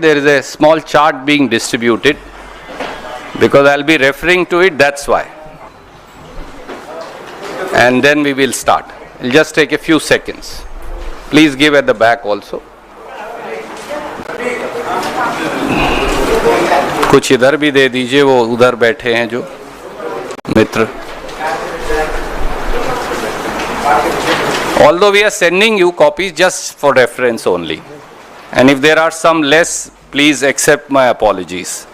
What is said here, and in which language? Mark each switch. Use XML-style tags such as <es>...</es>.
<en>There is a small chart being distributed because I'll be referring to it, that's why. And then we will start. It'll just take a few seconds. Please give at the back also.</en> <hi>कुछ इधर भी दे दीजिए, वो उधर बैठे हैं जो मित्र.</hi> <en>Although we are sending you copies just for reference only, and if there are some less, please accept my apologies.</en>